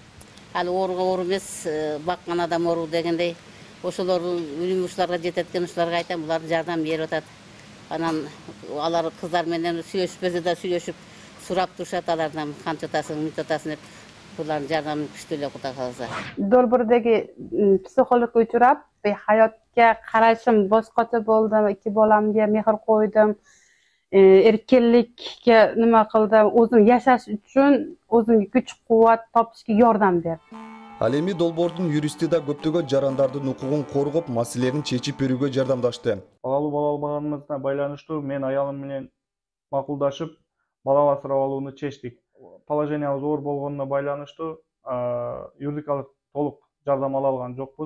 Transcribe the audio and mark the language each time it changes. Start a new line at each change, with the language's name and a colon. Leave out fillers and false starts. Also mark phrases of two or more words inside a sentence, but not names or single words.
Kyrgyz: Ал ооруга оору эмес, баккан адам оору дегендей, ошолор уюмчуларга жетет экен, ошолорго айтам, булар жардам берип атат. Анан алар кыздар менен сүйлөшпөсө да сүйлөшүп, сурап турушат алардан канча атасың, мынча атасың деп. Булардын жардамы күчтүү эле, Кудай кааласа. Долбоордоги психолог учурап,
Uzbek: hayotga qarashim boshqacha bo'ldi. 2 bolamga mehr qo'ydim. Erkinlikka nima qildim? O'zim yashash uchun o'zimga kuch-quvvat topishga yordam berdim.
Kyrgyz: Ал эми долбоордун юристи да көптөгөн жарандардын укугун коргоп, маселелерин чечип берүүгө жардамдашты. Балалуу бала албаганыбызга байланыштуу мен аялым менен макулдашып, бала асырап алууну чечтик. Положениябыз оор болгонуна байланыштуу юридикалык толук жардам ала алган жокпуз.